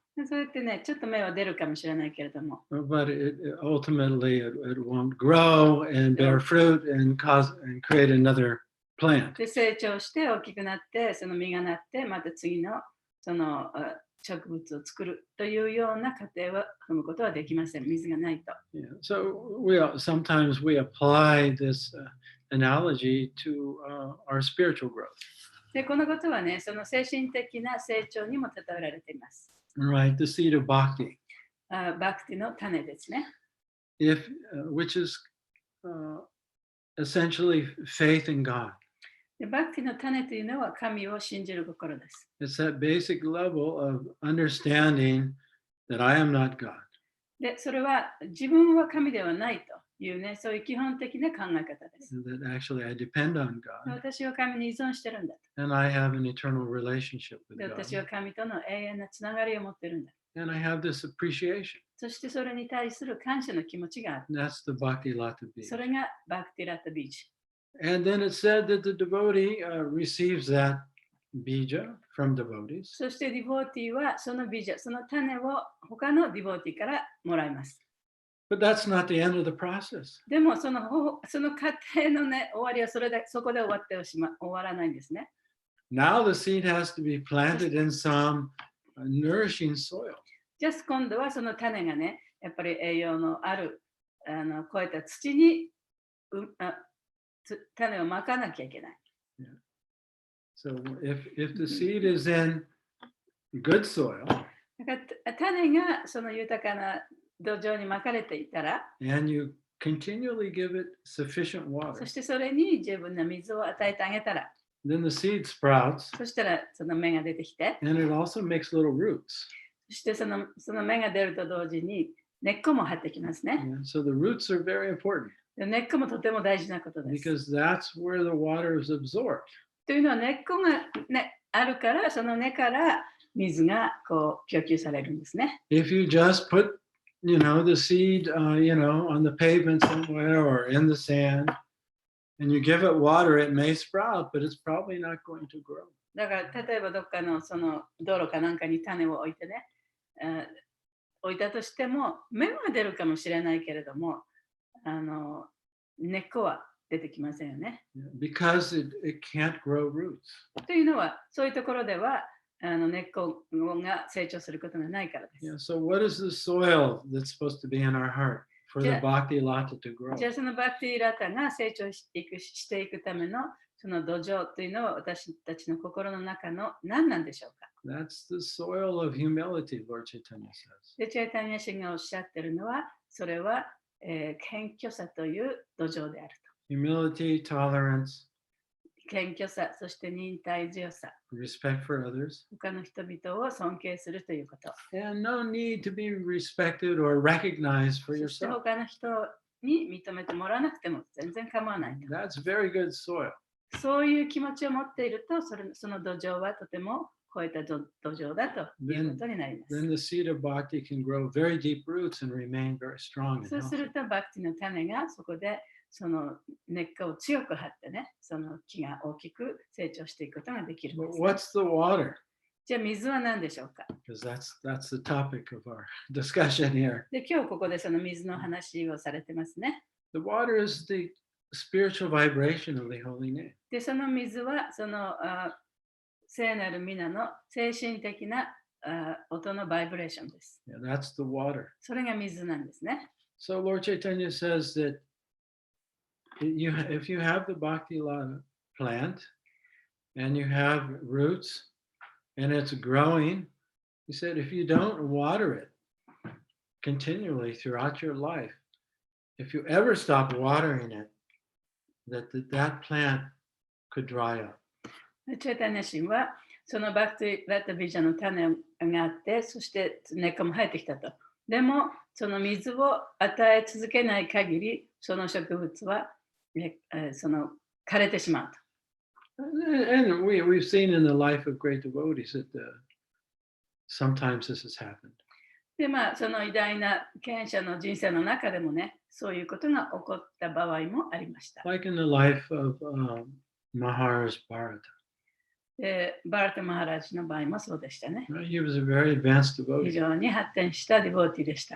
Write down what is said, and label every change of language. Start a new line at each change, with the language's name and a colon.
Japanese: でそうやってね、ちょっと芽は出るかもしれないけれども、
English: but ultimately it won't grow and bear fruit and create another plant.
Japanese: で成長して大きくなって、その実がなって、また次のその植物を作るというような過程は踏むことはできません。水がないと。
English: Yeah. So sometimes we apply this analogy to our spiritual growth.
Japanese: でこのことはね、その精神的な成長にも例えられています。
English: Right, the seed of bhakti,
Japanese: バクティの種ですね。
English: which is essentially faith in God.
Japanese: でバクティの種というのは神を信じる心です。
English: It's that basic level of understanding that I am not God.
Japanese: でそれは自分は神ではないというね、そういう基本的な考え方です。
English: That actually I depend on God
Japanese: 私は神に依存してるんだと。
English: and I have an eternal relationship with
Japanese: で私は
English: God.
Japanese: 神との永遠なつながりを持ってるんだ。
English: And I have this appreciation.
Japanese: そしてそれに対する感謝の気持ちがある。
English: That's the bhakti lata
Japanese: そ
English: bija.
Japanese: れがバクティラタビージ。
English: And then it said that the devotee receives that bija from devotees.
Japanese: そしてディボーティーはそのビジャ、その種を他のディボーティーからもらいます。
English: But that's not the end of the process.
Japanese: でもその過程のね、終わりはそこで終わらないんですね。
English: Now the seed has to be planted in some nourishing soil.
Japanese: じゃあ今度はその種がね、やっぱり栄養のある超えた土に種をまかなきゃいけない。
English: So if the seed is in good soil
Japanese: だから種がその豊かな土壌にまかれていたら、
English: and you continually give it sufficient
Japanese: そ
English: water,
Japanese: してそれに十分な水を与えてあげたら、
English: then the seed sprouts
Japanese: そしたらその芽が出てきて、
English: and it also makes little roots.
Japanese: そしてその芽が出ると同時に根っこも張ってきますね。
English: Yeah, so the roots are very important
Japanese: で根っこもとても大事なことです。
English: because that's where the water is absorbed.
Japanese: というのは根っこが、ね、あるから、その根から水がこう供給されるんですね。
English: If you just put, the seed, on the pavement somewhere or in the sand, and you give it water, it may sprout, but it's probably not going to grow.
Japanese: だから例えばどっかのその道路かなんかに種を置いてね、置いたとしても芽は出るかもしれないけれども、根っこは出てきませんよね。
English: Because it can't grow roots.
Japanese: というのはそういうところでは根っこが成長することがないからです。
English: Yeah, so what is the soil that's supposed to be in our heart for the Yeah. bhakti lata to grow?
Japanese: じゃあそのバクティラタが成長していくためのその土壌というのは私たちの心の中の何なんでしょうか。
English: That's the soil of humility, Lord Chaitanya says.
Japanese: でチャイタニア氏がおっしゃってるのは、それは、謙虚さという土壌であると。
English: Humility, tolerance,
Japanese: 謙虚さ、そして忍耐強さ、
English: respect for others,
Japanese: 他の人々を尊敬するということ。
English: and no need to be respected or recognized for
Japanese: そして
English: yourself.
Japanese: 他の人に認めてもらわなくても全然構わないと。
English: That's very good soil.
Japanese: そういう気持ちを持っていると、その土壌はとても超えた土壌だということになります。
English: Then the seed of bhakti can grow very deep roots and remain very strong
Japanese: そう
English: and
Japanese: す
English: healthy.
Japanese: ると、バクティの種がそこでその根っこを強く張ってね、その木が大きく成長していくことができるん
English: But
Japanese: ですね、
English: what's the water?
Japanese: じゃあ水は何でしょうか。
English: Because that's the topic of our discussion here.
Japanese: で、今日ここでその水の話をされてますね。
English: The water is the spiritual vibration of the holy name.
Japanese: で、その水はその聖なる皆の精神的な音のバイブレーションです。
English: Yeah, that's the water.
Japanese: それが水なんですね。
English: So Lord Chaitanya says that if you have the Bhakti Lata plant and you have roots and it's growing, he said, if you don't water it continually throughout your life, if you ever stop watering it, that plant could dry up.
Japanese: チェータニャ神はそのバクティラタビジャの種があって、そして根っこも生えてきたと。でも、その水を与え続けない限り、その植物はその枯れてしまうと。
English: And we've seen in the life of great devotees that sometimes this has happened.
Japanese: で、まあ、その偉大な賢者の人生の中でもね、そういうことが起こった場合もありました。
English: Like in the life of Maharaj Bharata.
Japanese: で、バータ・マハラジの場合もそうでしたね。
English: He was a very advanced
Japanese: 非
English: devotee.
Japanese: 常に発展したディボーティでした。